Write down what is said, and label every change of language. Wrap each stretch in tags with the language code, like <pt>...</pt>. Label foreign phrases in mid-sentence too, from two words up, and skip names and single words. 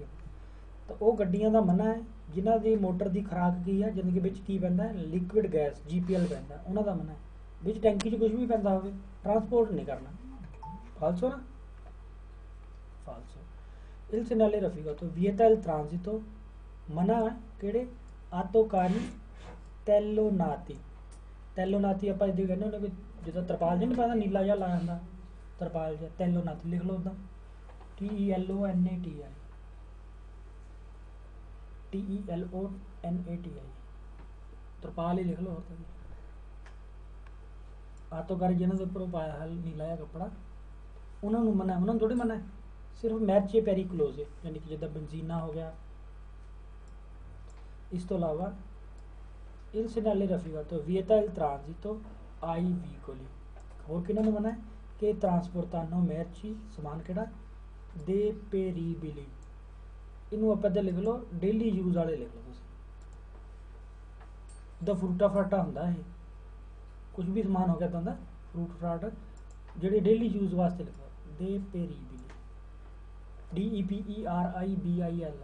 <pa>ਤਾਂ ਉਹ ਗੱਡੀਆਂ ਦਾ ਮਨਾ ਹੈ ਜਿਨ੍ਹਾਂ ਦੀ ਮੋਟਰ ਦੀ ਖੁਰਾਕ ਕੀ ਹੈ, ਜਿਨ੍ਹਾਂ ਦੇ ਵਿੱਚ ਕੀ ਪੈਂਦਾ? ਲਿਕੁਇਡ ਗੈਸ GPL ਪੈਂਦਾ, ਉਹਨਾਂ ਦਾ ਮਨਾ ਹੈ। ਵਿੱਚ ਟੈਂਕੀ 'ਚ ਕੁਝ ਵੀ ਪੈਂਦਾ ਹੋਵੇ, ਟਰਾਂਸਪੋਰਟ ਨਹੀਂ ਕਰਨਾ। ਫਾਲਸੋ ਨਾ, ਫਾਲਸੋ।</pa> <it>il segnale rafficato vieta il transito,</it> <pa>ਮਨਾ ਹੈ ਕਿਹੜੇ?</pa> <it>autocarri telonati, telonati</it> <pa>ਆਪਾਂ ਇੱਦਾਂ ਕਹਿੰਦੇ ਹੁੰਦੇ, ਜਿੱਦਾਂ ਤਰਪਾਲ ਨਹੀਂ ਪਾਉਂਦਾ ਨੀਲਾ ਜਿਹਾ ਲਾ ਜਾਂਦਾ ਤਰਪਾਲ ਜਿਹਾ, ਤੈਲੋਨਾਤੀ ਲਿਖ ਲਓ ਉੱਦਾਂ।</pa> <it>TELONATI, TELONATI,</it> <pa>ਤਰਪਾਲ ਹੀ ਲਿਖ ਲਓ। ਹੋਰ ਤਾਂ ਆਟੋਕਾਰੀ ਜਿਹਨਾਂ ਦੇ ਉੱਪਰ ਪਾਇਆ ਹੈ ਨੀਲਾ ਜਿਹਾ ਕੱਪੜਾ, ਉਹਨਾਂ ਨੂੰ ਮਨਾ, ਉਹਨਾਂ ਨੂੰ ਥੋੜ੍ਹੀ ਮਨਾ, ਸਿਰਫ</pa> <it>merci pericolose,</it> <pa>ਯਾਨੀ ਕਿ ਜਿੱਦਾਂ ਬੈਂਜ਼ੀਨਾ ਹੋ ਗਿਆ। ਇਸ ਤੋਂ ਇਲਾਵਾ</pa> <it>il segnale rafficato vieta il transito ai veicoli,</it> <pa>ਹੋਰ ਕਿਹਨਾਂ ਨੂੰ ਮਨਾ ਹੈ? ਕਿ</pa> <it>trasportano merci,</it> <pa>ਸਮਾਨ ਕਿਹੜਾ? deperibili, ਇਹਨੂੰ ਆਪਾਂ ਇੱਦਾਂ ਲਿਖ ਲਓ,</pa> <en>daily use</en> <pa>ਵਾਲੇ ਲਿਖ ਲਓ ਤੁਸੀਂ। ਦਾ ਫਰੂਟਾ ਫਰਾਟਾ ਹੁੰਦਾ ਇਹ, ਕੁਝ ਵੀ ਸਮਾਨ ਹੋ ਗਿਆ ਤਾਂ ਹੁੰਦਾ ਫਰੂਟ ਫਰਾਟ, ਜਿਹੜੇ</pa> <en>daily use</en> <pa>ਵਾਸਤੇ ਲਿਖੋ</pa> <it>deperibili, DEPERIBIL।</it>